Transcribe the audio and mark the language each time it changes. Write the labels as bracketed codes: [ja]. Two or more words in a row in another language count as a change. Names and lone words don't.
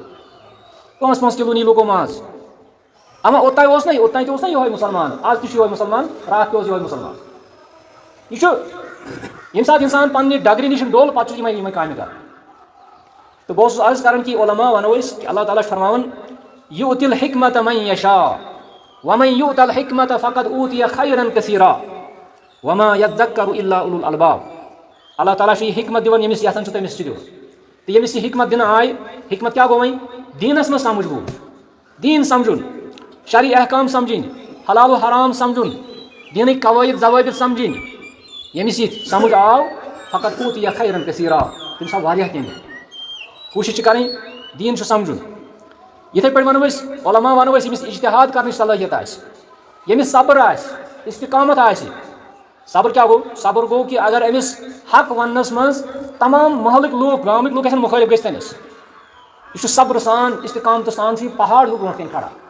[ks] 5 کِلوٗ نی لوٗکو ماز اما اوٚتانۍ اوس نا یِہوے مُسلمان آز تہِ چھُ یِہوے مُسلمان راتھ تہِ اوس یِہوے مُسلمان یہِ چھُ ییٚمہِ ساتہٕ اِنسان پننہِ ڈگرِ نِش ڈوٚل پتہٕ چھُ یِمے کامہِ کران تہٕ بہٕ اوسُس عرض کران کہِ علما ونو أسۍ کہِ اللہ تعالیٰ چھُ فرماوان [ar] یُؤتِ الحکمۃ من یشاء ومن یؤتَ الحکمۃ فقد اوٗتِیَ خیرًا کثیٖرا وما یذکر الا اولو الالباب [ks] اللہ تعالیٰ چھُ یہِ حکمت دِوان ییٚمِس یژھان چھُ تٔمِس چھُ دِوان تہٕ ییٚمِس یہِ حکمت دِنہٕ آیہِ حکمت کیٛاہ گوٚو وۄنۍ دیٖنس منٛز سمجھ گوٚو دیٖن سمجھُن شرعی احکام سمجھِنۍ حلال و حرام سمجھُن دیٖنٕکۍ قوٲیِد ضوٲبِط سمجھِنۍ ییٚمِس یہِ سمجھ آو فقط [ar] اوٗتِیَ خیرًا کثیٖرا [ks] تٔمِس آو واریاہ کینٛہہ کوٗشش چھِ کرٕنۍ دیٖن چھُ سمجھُن یِتھے پٲٹھۍ ونو أسۍ علما ونو أسۍ ییٚمِس اجتِہاد کرنٕچ صلٲحیت آسہِ ییٚمِس صبر آسہِ استقامت آسہِ صبر کیٛاہ گوٚو صبر گوٚو کہِ اگر أمِس حق وننس منٛز تمام محلٕکۍ لوٗکھ گامٕکۍ لوٗکھ گژھن مُخٲلِف گٔژھۍ تٔمِس یہِ چھُ صبرٕ سان استقامتہٕ سان چھُ یہِ پہاڑ ہیوٗ برونٛٹھ کَنۍ کھڑا